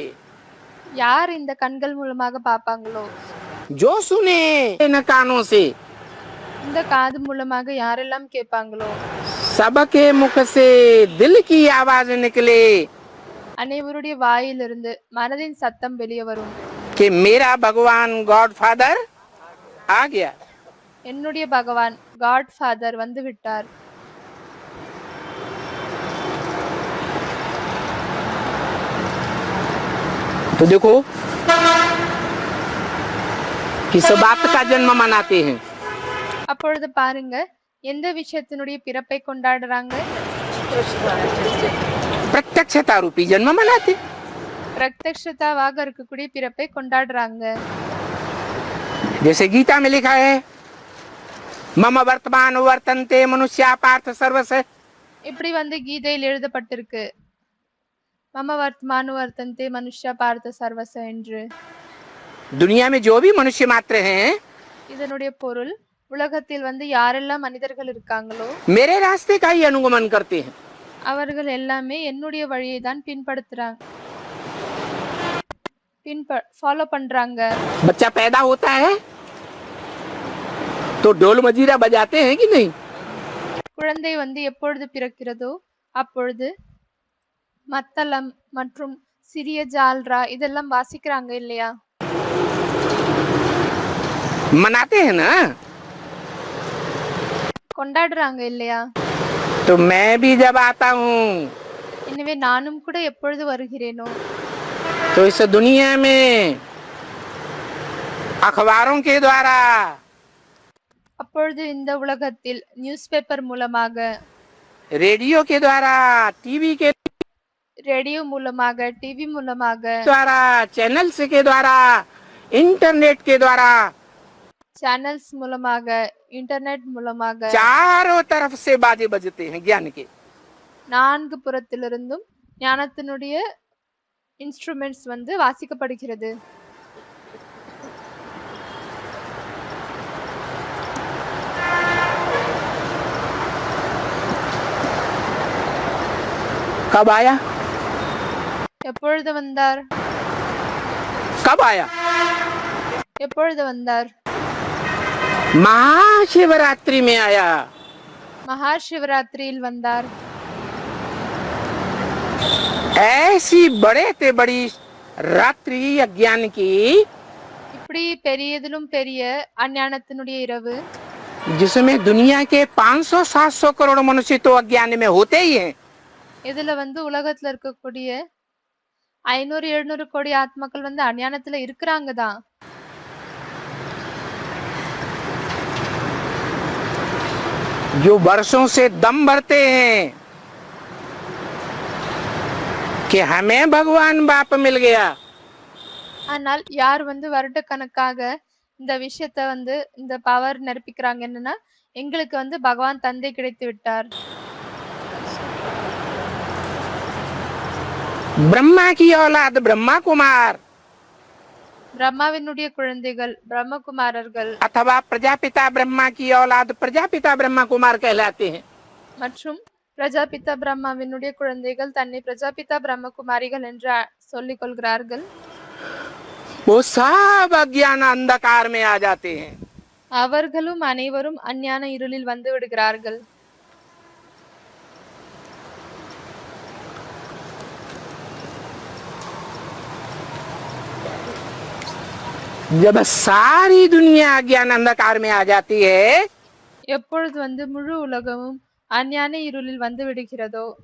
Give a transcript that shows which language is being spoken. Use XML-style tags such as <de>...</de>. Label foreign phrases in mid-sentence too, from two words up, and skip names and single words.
<ta>யார் இந்த கண்கள் மூலமாக பார்ப்பாங்களோ,</ta> <hi>जो सुने इन कानों से,</hi> <ta>இந்த காது மூலமாக யாரெல்லாம் கேட்பாங்களோ,</ta> <hi>सबके मुख से दिल की आवाज निकले</hi> <ta>அனைவருடைய வாயிலிருந்து மனதின் சத்தம் வெளியே வரும்.</ta> <hi>कि मेरा भगवान</hi> <en>God father</en> <hi>आ गया.</hi> <ta>என்னுடைய பகவான்</ta> <en>God father</en> <ta>வந்து விட்டார்.</ta> <hi>तो देखो किस बात का जन्म मनाते हैं.</hi> <ta>அப்பொழுது பாருங்க, எந்த விஷயத்தினுடைய பிறப்பை கொண்டாடுறாங்க?</ta> <hi>प्रत्यक्षता रूपी जन्म मनाते.</hi> <ta>பிரத்யக்ஷதாவாக இருக்கக்கூடிய பிறப்பை கொண்டாடுறாங்க.</ta> <hi>जैसे गीता में लिखा है,</hi> <sa>मम वर्तमान वर्तन्ते मनुष्या पार्थ सर्वस.</sa> <ta>இப்படி வந்து கீதையில் எழுதப்பட்டிருக்கு,</ta> <sa>मम वर्त्मानु वर्तन्ते मनुष्या पार्थ सर्वश</sa> <ta>என்று.</ta> <hi>दुनिया में जो भी मनुष्य मात्र हैं,</hi> <ta>இதனுடைய பொருள், உலகத்தில் வந்து யாரெல்லாம் மனிதர்கள் இருக்காங்களோ</ta> <hi>मेरे रास्ते का ही अनुगमन करते हैं.</hi> <ta>அவர்கள் எல்லாமே என்னுடைய வழியை தான் ஃபாலோ பண்றாங்க.</ta> <hi>बच्चा पैदा होता है तो ढोल मजीरा बजाते हैं कि नहीं.</hi> <ta>குழந்தை வந்து எப்பொழுது பிறக்கிறதோ அப்பொழுது மத்தளம் மற்றும் சிறிய ஜால்ரா இதெல்லாம் வாசிக்கிறாங்க இல்லையா?</ta> <hi>मनाते हैं ना.</hi> <ta>கொண்டாடுறாங்க இல்லையா?</ta> <hi>तो मैं भी जब आता हूँ</hi> <ta>எனவே நானும் கூட எப்பொழுது வருகிறேனோ</ta> <hi>तो इस दुनिया में अखबारों के द्वारा,</hi> <ta>அப்பொழுது இந்த உலகத்தில்</ta> <en>news paper</en> <ta>மூலமாக,</ta> <hi>रेडियो के द्वारा, टीवी के</hi> <ta>ரேடியோ மூலமாக, டிவி மூலமாக,</ta> <hi>द्वारा, चैनल्स के द्वारा, इंटरनेट के द्वारा,</hi> <ta>சேனல்ஸ் மூலமாக, இன்டர்நெட் மூலமாக,</ta> <hi>चारों तरफ से बाजे बजते हैं ज्ञान के.</hi> <ta>நான்கு புறத்திலிருந்தும் ஞானத்தினுடைய இன்ஸ்ட்ருமெண்ட்ஸ் வந்து வாசிக்கப்படுகிறது.</ta> <hi>कब आया?</hi> <ta>எப்பொழுது வந்தார்?</ta> <hi>कब आया?</hi> <ta>எப்பொழுது வந்தார்?</ta> <hi>महाशिवरात्रि में आया.</hi> <ta>மகா சிவராத்திரியில் வந்தார்.</ta> <hi>ऐसी बड़े से बड़ी रात्रि अज्ञान की,</hi> <ta>இப்படி பெரியதிலும் பெரிய அஞ்ஞானத்தினுடைய இரவு,</ta> <hi>जिसमें दुनिया के 500-700 करोड़ मनुष्य तो अज्ञान में होते ही हैं.</hi> <ta>இதுல வந்து உலகத்துல இருக்கக்கூடிய 500-700 கோடி ஆத்மாக்கள் வந்து அஞ்ஞானத்துல இருக்கிறாங்க தான்.</ta> <hi>जो वर्षों से दम भरते हैं कि हमें भगवान बाप मिल गया.</hi> <ta>ஆனால் யார் வந்து வருடக்கணக்காக இந்த விஷயத்த வந்து இந்த பவர் நிரப்பிக்கிறாங்க என்னன்னா, எங்களுக்கு வந்து பகவான் தந்தை கிடைத்து விட்டார்.</ta> <hi>ब्रह्मा की औलाद ब्रह्मा कुमार</hi> <ta>பிரம்மாவினுடைய குழந்தைகள் பிரம்மகுமாரர்கள்</ta> <hi>अथवा प्रजापिता ब्रह्मा की औलाद प्रजापिता ब्रह्मा कुमार कहलाते हैं.</hi> <ta>மற்றும் பிரஜாபிதா பிரம்மாவினுடைய குழந்தைகள் தன்னை பிரஜாபிதா பிரம்மகுமாரிகள் என்று சொல்லிக் கொள்கிறார்கள்.</ta> <hi>वो सब अज्ञान अंधकार में आ जाते हैं.</hi> <ta>அவர்களும் அனைவரும் அஞ்ஞான இருளில் வந்து விடுகிறார்கள்.</ta> <hi>जब सारी दुनिया अज्ञान अंधकार में आ जाती है,</hi> <ta>எப்பொழுது வந்து முழு உலகமும் அஞ்ஞான இருளில் வந்து விடுகிறதோ</ta>